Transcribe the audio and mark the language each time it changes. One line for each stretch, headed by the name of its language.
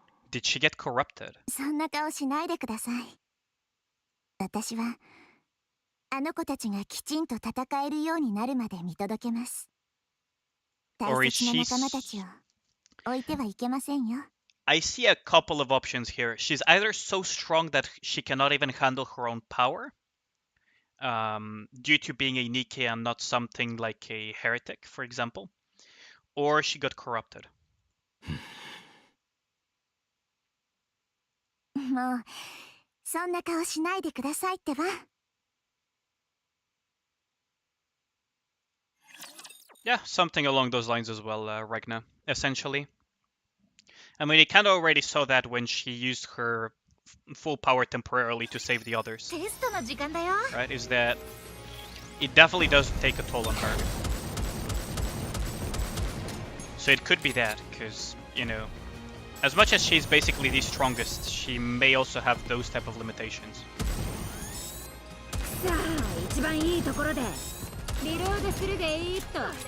English: Did she get corrupted?
Japanese: そんな顔しないでください。私はあの子たちがきちんと戦えるようになるまで見届けます。大
English: Or is
Japanese: 切な
English: she...
Japanese: 仲間たちを置いてはいけませんよ。
English: I see a couple of options here. She's either so strong that she cannot even handle her own power, due to being a Nikke and not something like a heretic, for example, or she got corrupted.
Japanese: もうそんな顔しないでくださいってば。
English: Yeah, something along those lines as well, Ragna, essentially. I mean, you kind of already saw that when she used her full power temporarily to save the others.
Japanese: テストの時間だよ。
English: Right, is that it definitely does take a toll on her. So it could be that, because, you know, as much as she's basically the strongest, she may also have those type of limitations.
Japanese: さあ、一番いいところでリロードするでいいと。